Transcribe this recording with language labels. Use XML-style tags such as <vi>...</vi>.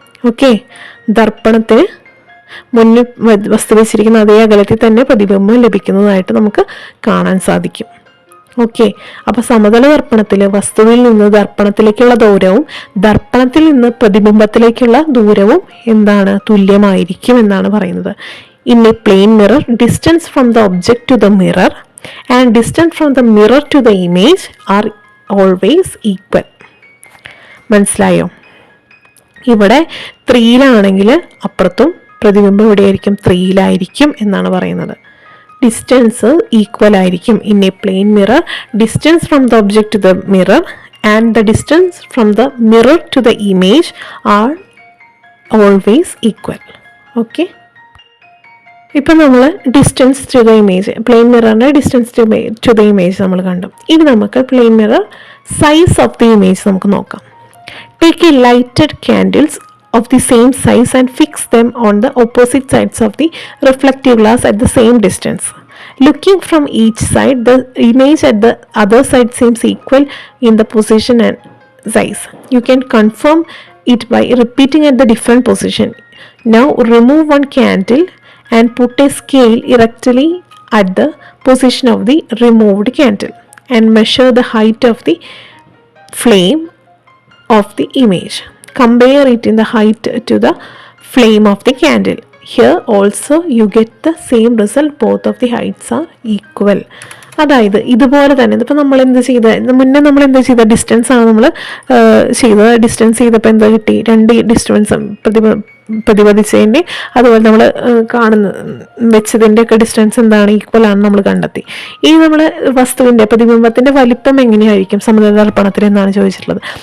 <ml>Okay, ദർപ്പണത്തിന് മുന്നിൽ വസ്തു വെച്ചിരിക്കുന്ന അതേ അകലത്തിൽ തന്നെ പ്രതിബിംബം ലഭിക്കുന്നതായിട്ട് നമുക്ക് കാണാൻ സാധിക്കും. ഓക്കെ, അപ്പോൾ സമതല ദർപ്പണത്തിൽ വസ്തുവിൽ നിന്ന് ദർപ്പണത്തിലേക്കുള്ള ദൂരവും ദർപ്പണത്തിൽ നിന്ന് പ്രതിബിംബത്തിലേക്കുള്ള ദൂരവും എന്താണ്? തുല്യമായിരിക്കും എന്നാണ് പറയുന്നത്.</ml> <en>In a plane mirror, distance from the object to the mirror and distance from the mirror to the image are always equal.</en> <ml>മനസ്സിലായോ? ഇവിടെ 3ലാണെങ്കിൽ അപ്പുറത്തും പ്രതിബിംബം എവിടെയായിരിക്കും? 3ലായിരിക്കും എന്നാണ് പറയുന്നത്. ഡിസ്റ്റൻസ് ഈക്വൽ ആയിരിക്കും.</ml> <en>In a plane mirror, distance from the object to the mirror and the distance from the mirror to the image are always equal.</en> <ml>Okay, ഇപ്പം നമ്മൾ</ml> <en>distance to the image,</en> <ml>plain മിററിൻ്റെ distance to the image നമ്മൾ കണ്ടു. ഇനി നമുക്ക്</ml> <en>plane mirror size of the image</en> <ml>നമുക്ക് നോക്കാം.</ml> <en>Take a lighted candles of the same size and fix them on the opposite sides of the reflective glass at the same distance. Looking from each side, the image at the other side seems equal in the position and size. You can confirm it by repeating at the different position. Now remove one candle and put a scale erectly at the position of the removed candle and measure the height of the flame of the image. Compare it in the height to the flame of the candle. Here also you get the same result. Both of the heights are equal.</en> <ml>അതായത് ഇതുപോലെ തന്നെ ഇതിപ്പോൾ നമ്മൾ എന്ത് ചെയ്ത മുന്നേ നമ്മൾ എന്താ ചെയ്ത ഡിസ്റ്റൻസ് ആണ് നമ്മൾ ചെയ്തത്. ഡിസ്റ്റൻസ് ചെയ്തപ്പോൾ എന്താ കിട്ടി? 2 ഡിസ്റ്റൻസ് പ്രതിപദിച്ചതിൻ്റെ അതുപോലെ നമ്മൾ കാണുന്ന വെച്ചതിൻ്റെ ഒക്കെ ഡിസ്റ്റൻസ് എന്താണ്? ഈക്വൽ ആണ് നമ്മൾ കണ്ടെത്തി. ഇനി നമ്മൾ വസ്തുവിൻ്റെ പ്രതിബിംബത്തിൻ്റെ വലിപ്പം എങ്ങനെയായിരിക്കും സമതലദർപ്പണത്തിൽ എന്നാണ് ചോദിച്ചിട്ടുള്ളത്.</ml>